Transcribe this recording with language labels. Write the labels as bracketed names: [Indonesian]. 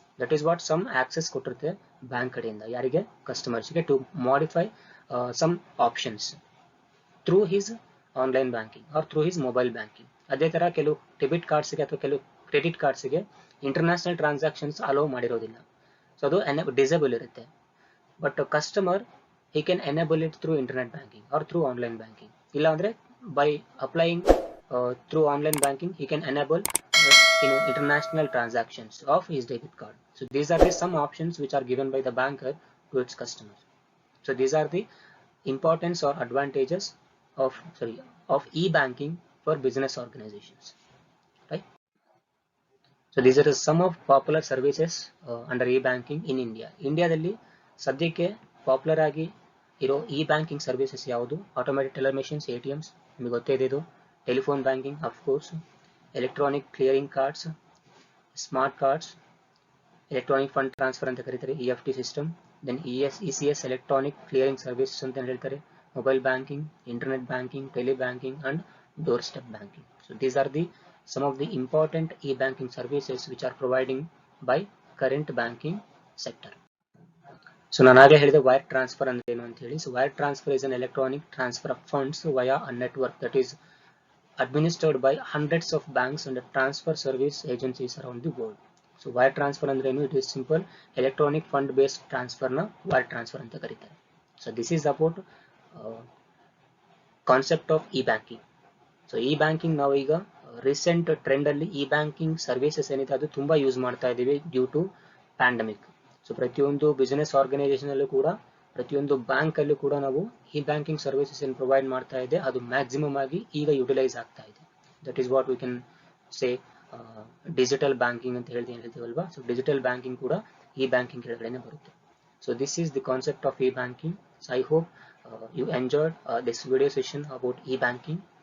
[English] that is what some access [Kannada] ಕೊಟ್ಟಿರುತ್ತೆ bank ಕಡೆಯಿಂದ ಯಾರಿಗೆ, ಕಸ್ಟಮರ್ಸ್ಗೆ, [English] To modify some options through his online banking or through his mobile banking. [Kannada] ಅದೇ ತರ ಕೆಲವು debit ಕಾರ್ಡ್ಸ್ಗೆ ಅಥವಾ ಕೆಲವು credit ಕಾರ್ಡ್ಸ್ಗೆ international transactions hello ಮಾಡಿರೋದಿಲ್ಲ. So ಅದು disable ಇರುತ್ತೆ. [English] But customer he can enable it through internet banking or through online banking. [Kannada] ಇಲ್ಲ ಅಂದ್ರೆ [English] by applying through online banking, he can enable international transactions of his debit card. So these are the some options which are given by the banker to its customers. So these are the importance or advantages of e-banking for business organizations, right? So these are some of popular services under e-banking in India. [Kannada] ಇಂಡಿಯಾದಲ್ಲಿ ಸದ್ಯಕ್ಕೆ popular ಆಗಿ ಇರೋ E banking services ಯಾವುದು? Automatic teller machines, ATMs, ನಿಮಗೆ ಗೊತ್ತೇ ಇದೆ ಇದು. Telephone banking, of course, electronic clearing cards, smart cards, electronic fund transfer ಅಂತ ಕರೀತಾರೆ, EFT system, then ECS electronic clearing service ಅಂತ ಹೇಳ್ತಾರೆ, mobile banking, internet banking, tele banking and door step banking. [English] So these are the some of the important e-banking services which are providing by current banking sector. [Kannada] So ನಾನು ಆಗಲೇ ಹೇಳಿದೆ wire transfer ಅಂದ್ರೆ ಏನು ಅಂತ ಹೇಳಿ. [English] So wire transfer is an electronic transfer of funds via a network that is administered by hundreds of banks and transfer service agencies around the world. So wire transfer [Kannada] ಅಂದ್ರೆ ಏನು? [English] It is simple electronic fund based transfer ನ wire transfer [Kannada] ಅಂತ ಕರೀತಾರೆ. [English] So this is about concept of e-banking. [Kannada] So E banking ನಾವು ಈಗ recent trend ಅಲ್ಲಿ E banking services ಏನಿದೆ ಅದು ತುಂಬಾ ಯೂಸ್ ಮಾಡ್ತಾ ಇದೀವಿ ಡ್ಯೂ ಟು ಪ್ಯಾಂಡಮಿಕ್. ಸೊ ಪ್ರತಿಯೊಂದು ಬಿಸಿನೆಸ್ ಆರ್ಗನೈಸೇಷನ್ ಅಲ್ಲೂ ಕೂಡ, ಪ್ರತಿಯೊಂದು ಬ್ಯಾಂಕ್ ಅಲ್ಲೂ ಕೂಡ ನಾವು ಇ ಬ್ಯಾಂಕಿಂಗ್ ಸರ್ವಿಸಸ್ ಏನು ಪ್ರೊವೈಡ್ ಮಾಡ್ತಾ ಇದೆ ಅದು ಮ್ಯಾಕ್ಸಿಮಮ್ ಆಗಿ ಈಗ ಯುಟಿಲೈಸ್ ಆಗ್ತಾ ಇದೆ. [English] that is what we can say digital banking [Kannada] ಅಂತ ಹೇಳ್ತೀವಲ್ವಾ. ಸೊ ಡಿಜಿಟಲ್ ಬ್ಯಾಂಕಿಂಗ್ ಕೂಡ ಇ ಬ್ಯಾಂಕಿಂಗ್ ಕೆಳಗಡೆನೆ ಬರುತ್ತೆ. [English] So this is the concept of e banking. So I hope you enjoyed this video session about e-banking.